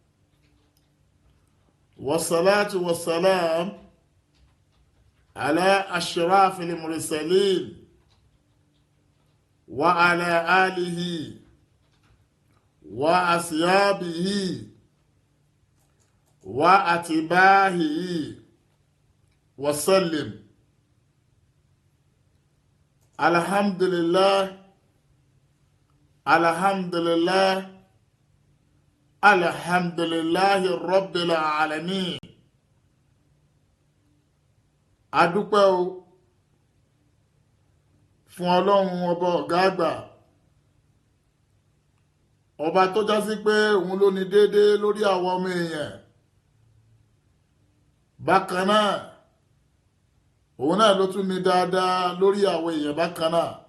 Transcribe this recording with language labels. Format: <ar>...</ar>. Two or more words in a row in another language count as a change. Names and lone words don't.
<ar>والصلاة والسلام على أشراف المرسلين وعلى آله وأصحابه وأتباعه وسلم. الحمد لله الحمد لله الحمد لله رب العالمين.</ar> <yo>Adúpẹ́ o fún Ọlọ́run ọba ọ̀gá àgbà, ọba tó já sí pé òun ló ní déédé lórí àwọn ọmọ èèyàn. Bákan náà òun náà ló tún ní dáadáa lórí àwọn èèyàn bákan náà.</yo>